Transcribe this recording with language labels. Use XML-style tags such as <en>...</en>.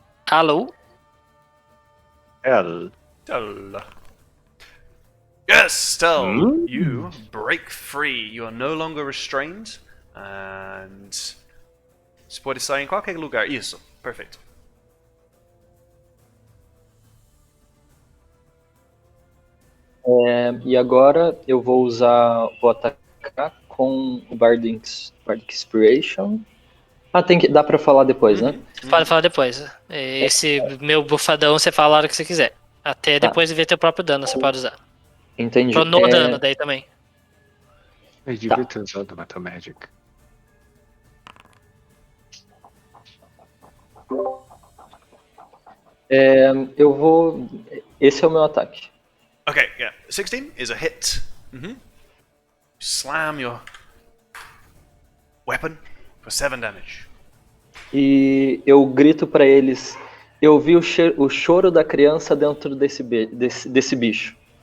<pt>Alô? Ela.</pt> <en>Tell. Yes, Tell. Hmm? You break free. You are no longer restrained. And.</en> <pt>Você pode sair em qualquer lugar. Isso, perfeito. E agora eu vou atacar com o Bardic Inspiration. Dá pra falar depois, né? Você pode falar depois. Esse meu bufadão você fala a hora que você quiser. Até Tá. depois de ver teu próprio dano, você pode usar. Entendi. No dano daí também. Eu devia ter usado Metal Magic. Eu vou. Esse é o meu ataque.</pt> <en>Okay, yeah. 16 is a hit. Slam your weapon for 7 damage.</en> <pt>E eu grito pra eles. Eu vi o choro da criança dentro desse bicho.</pt>